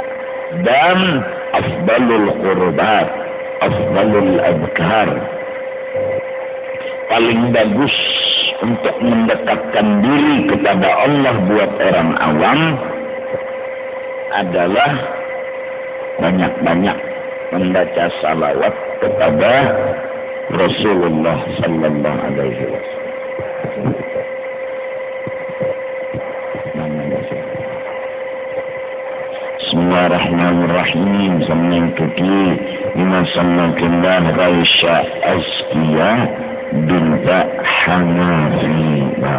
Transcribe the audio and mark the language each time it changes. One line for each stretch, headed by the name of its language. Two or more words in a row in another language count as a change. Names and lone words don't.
Indonesian: Dan
Arabic: أفضل القربات، أفضل الأذكار,
Indonesian: paling bagus untuk mendekatkan diri kepada Allah buat orang awam adalah banyak-banyak membaca salawat kepada Rasulullah
Arabic: صلى الله عليه وسلم. بسم الله الرحمن الرحيم. سميتك بما سماك الله Raisha Azkiya بنت Hanafi.